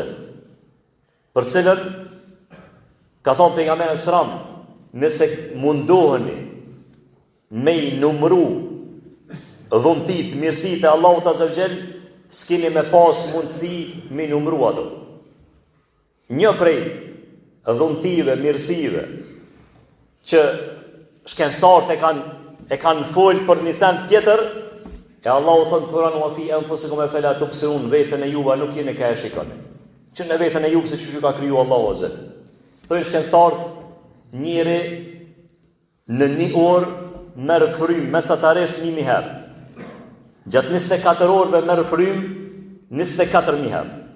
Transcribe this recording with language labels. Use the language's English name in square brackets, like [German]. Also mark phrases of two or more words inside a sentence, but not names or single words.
[Albanian] Për cilën ka thonë pejgamberi sallam, nëse mundoheni me i numru dhuntit, mirësitë e Allahut [Arabic] azza wa jall, [Albanian] s'keni me pas mundësi me numru ato. Një prej dhuntive, mirësive që shkencëtarët e kanë folë për një send tjetër, e Allahu thënë Kur'an [Arabic] وفي أنفسكم أفلا تبصرون, [Albanian] vetën e juve nuk jeni ka e shikoni. Që në vetën e juve se çu ka kriju Allahu azza. Thonë shkencëtarët, njëri në një orë merr frym mesatarisht 1000 herë. Gjatë 24 orëve merr frym 24000 herë.